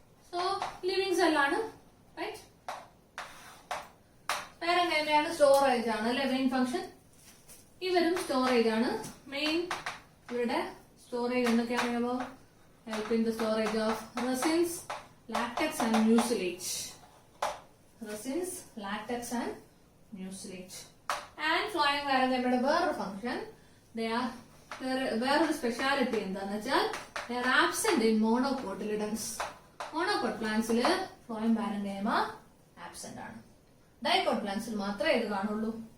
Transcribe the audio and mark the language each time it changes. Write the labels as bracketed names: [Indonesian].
[Malayalam] So living സെല്ലാണ്. Right? പാരങ്കൈമയാണ് storage ആണ് അല്ലെ main function. ഇവരും സ്റ്റോറേജ് ആണ്. മെയിൻ ഇവരുടെ storage എന്തൊക്കെയാണെന്നോ? [English] Help in the storage of resins, latex and mucilage. Resins, latex and mucilage. And flowing parenchyma [Malayalam] വേറെ [English] function, they are [Malayalam] വേറൊരു speciality എന്താന്ന് വെച്ചാൽ [English] they are absent in monocotyledons. Monocot plants ല് flowing parenchyma absent ആണ്. [Malayalam] Dicot plants ൽ മാത്രമേ ഇത് കാണുള്ളൂ.